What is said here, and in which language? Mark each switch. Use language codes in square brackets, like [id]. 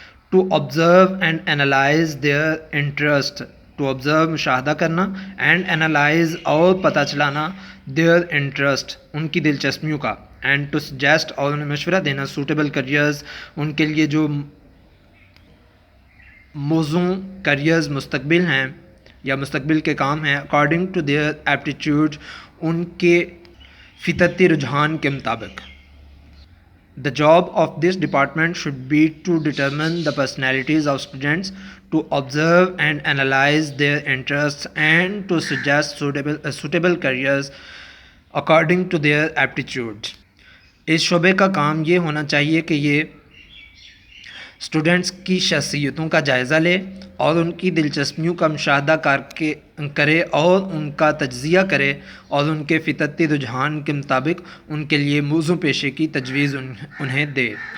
[en] to observe and analyse their interest, [ur] to observe مشاہدہ کرنا, [en] and analyse [ur] اور پتہ چلانا [en] their interest [ur] ان کی دلچسپیوں کا, [en] and to suggest [ur] اور انہیں مشورہ دینا [en] suitable careers [ur] ان کے لیے جو موزوں کریئرز مستقبل ہیں یا مستقبل کے کام ہیں, [en] according to their aptitude [ur] ان کے فطرتی رجحان کے مطابق. [en] The job of this department should be to determine the personalities of students, to observe and analyze their interests, and to suggest suitable careers according to their aptitudes. [ur] اس شعبے کا کام یہ ہونا چاہیے کہ یہ اسٹوڈنٹس کی شخصیتوں کا جائزہ لے اور ان کی دلچسپیوں کا مشاہدہ کرے اور ان کا تجزیہ کرے اور ان کے فطرتی رجحان کے مطابق ان کے لیے موضوع پیشے کی تجویز انہیں دے.